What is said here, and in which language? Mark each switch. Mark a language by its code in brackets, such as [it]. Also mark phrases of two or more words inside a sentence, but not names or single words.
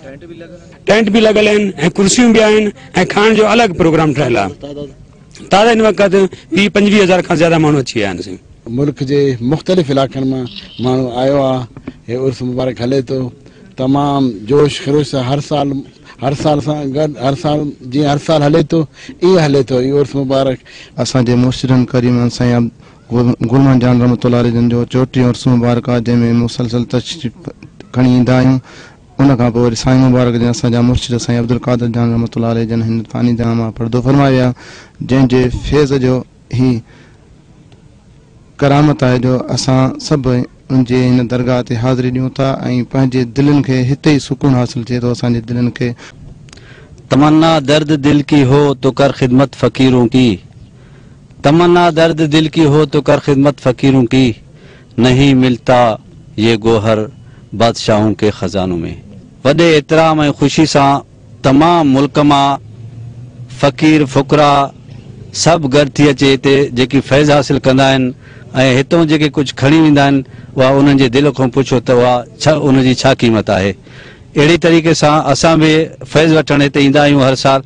[sd] टेंट बि लॻल आहिनि ऐं कुर्सियूं बि आहिनि ऐं खाइण जो अलॻि प्रोग्राम ठहियल आहे। ताज़ा हिन वक़्तु 20-25 हज़ार खां ज़्यादा माण्हू अची विया आहिनि। मुल्क के मुख़्तलिफ़ इलाक़नि मां माण्हू आयो आहे। हे उर्स मुबारक हले तो तमाम जोश ख़रोश सां हर साल सां गॾु हर साल हले तो, ये हले तो ये उर्स मुबारक। असांजे मुर्शिदनि करीमनि साईं गुल मोहम्मद जान [ar] رحمۃ اللہ علیہ [sd] जन जो चोटी उर्स मुबारक आहे, जंहिंमें मुसलसल तशरीफ़ खणी ईंदा आहियूं। उन खां पोइ वरी साईं मुबारक जन असांजा मुर्शिद साईं अब्दुल कादिर जान [ar] رحمۃ اللہ علیہ [sd] जन हिन फ़ानी जहां मां पर्दो फरमाया, जंहिंजे फैज़ जो ही करामत है जो असां सभु उनजे हिन दरगाह ते हाज़िरी ॾियूं था ऐं पंहिंजे दिलनि खे हिते ही सुकून हासिल थिए थो। असांजे दिलनि खे [ur] تمنا درد دل کی ہو تو کر خدمت فقیروں کی، تمنا درد دل کی ہو تو کر خدمت فقیروں کی، نہیں ملتا یہ گوہر بادشاہوں کے خزانوں میں. [sd] वॾे एतिराम ऐं ख़ुशी सां तमाम मुल्क मां फ़कीर फ़ुकरा सभु गॾु थी अचे हिते जेकी फैज़ हासिल कंदा आहिनि ऐं हितों जेके कुझु खणी वेंदा आहिनि उहा उन्हनि जे दिलि खां पुछो त उहा छा उनजी छा क़ीमत आहे। अहिड़ी तरीक़े सां असां बि फैज़ वठणु हिते ईंदा आहियूं हर साल।